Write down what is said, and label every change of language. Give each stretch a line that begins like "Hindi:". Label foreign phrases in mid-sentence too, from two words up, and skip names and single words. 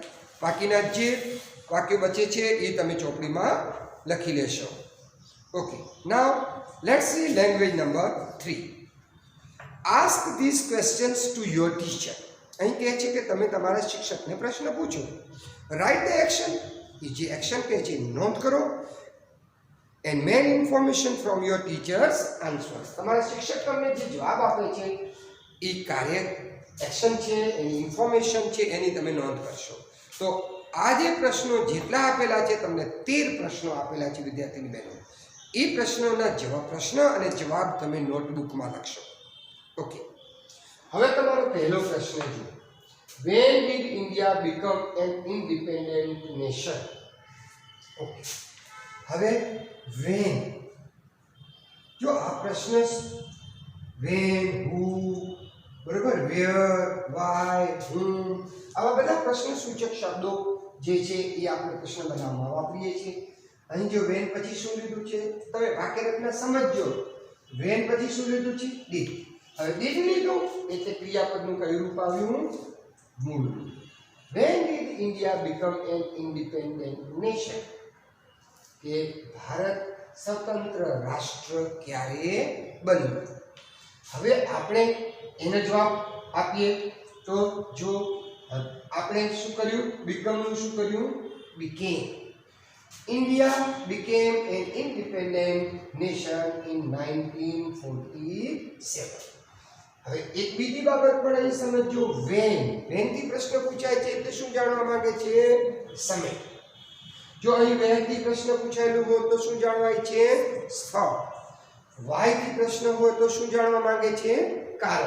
Gujarati: બાકીના જે વાક્યો બચે છે એ તમે ચોપડીમાં લખી લેશો.
English: okay, now let's see language number 3. ask this questions to your teacher.
Gujarati: અહીં કહે છે કે તમે તમારા શિક્ષકને પ્રશ્ન પૂછો.
English: write the action.
Gujarati: એ જે એક્શન કહે છે નોંધ કરો.
English: and main information from your teachers answers.
Gujarati: તમારા શિક્ષક તમને જે જવાબ આપે છે એ કાર્ય એક્શન છે, એની ઇન્ફોર્મેશન છે, એની તમે નોંધ કરશો. તો આ જે પ્રશ્નો જેટલા આપેલા છે, તમને 13 પ્રશ્નો આપેલા છે વિદ્યાર્થીની બહેનો. એ પ્રશ્નોના જવાબ, પ્રશ્ન અને જવાબ તમે નોટબુકમાં લખશો. ઓકે, હવે તમારો પહેલો પ્રશ્ન જુઓ.
English: when did India become an independent nation?
Gujarati: ઓકે, હવે when, જો આ પ્રશ્ન
English: when, who,
Gujarati: બરોબર,
English: where, why, whom,
Gujarati: આવા બધા પ્રશ્ન સૂચક શબ્દો જે છે એ આપણે પ્રશ્ન બનાવવામાં વાપરીએ છીએ. અહીં જો વેન પછી શું લીધું છે તમે વાક્ય રચના સમજજો. વેન પછી શું લીધું છે ડીડ. હવે ડીડ લીધું એટલે ક્રિયાપદનું કયું રૂપ આવ્યું મૂળ રૂપ.
English: When did India become an independent nation?
Gujarati: કે ભારત સ્વતંત્ર રાષ્ટ્ર ક્યારે બન્યું. હવે આપણે એનો જવાબ આપીએ તો જો આપણે શું કર્યું become નું શું કર્યું became.
English: India became an independent nation in 1947.
Gujarati: હવે એક બીજી બાબત પણ અહીં સમજો. વેન થી પ્રશ્ન પૂછાય છે એટલે શું જાણવા માંગે છે સમય. જો અહીં વેન થી પ્રશ્ન પૂછાયેલું હોય તો શું જાણવાય છે સ્થળ. વાય થી પ્રશ્ન હોય તો શું જાણવા માંગે છે કારણ.